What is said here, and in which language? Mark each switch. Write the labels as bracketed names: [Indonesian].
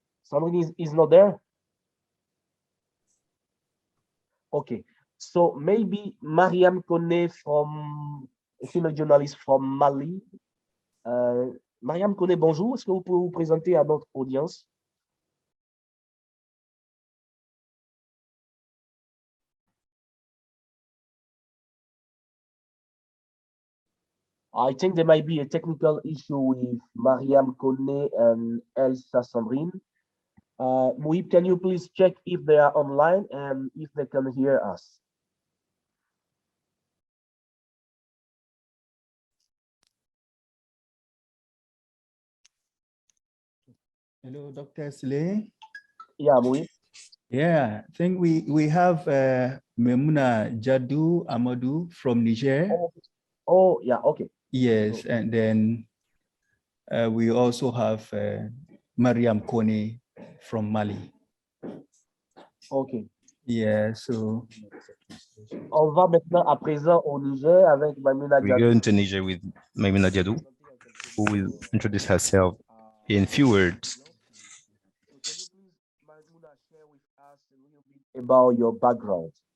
[English] Sandrine is not there? Okay, so maybe Mariam Kone from a female journalist from Mali. [French] Mariam Kone, bonjour. Est-ce que vous pouvez vous présenter à notre audience? [English] I think there might be a technical issue with Mariam Kone and Elsa Sandrine. Muhib, can you please check if they are online and if they can hear us? Hello, Dr. Slay. Yeah, Muhib. Yeah, I think we have Memuna Jadu Amadou from Niger. Oh, yeah, okay. Yes, and then we also have Mariam Kone from Mali. Okay. Yeah, so. [French] On va maintenant à présent au Niger avec Maimouna [English] We go into Niger with Maimouna Diadou, who will introduce herself in few words. Can you please, Maimouna, share with us a little bit about your background?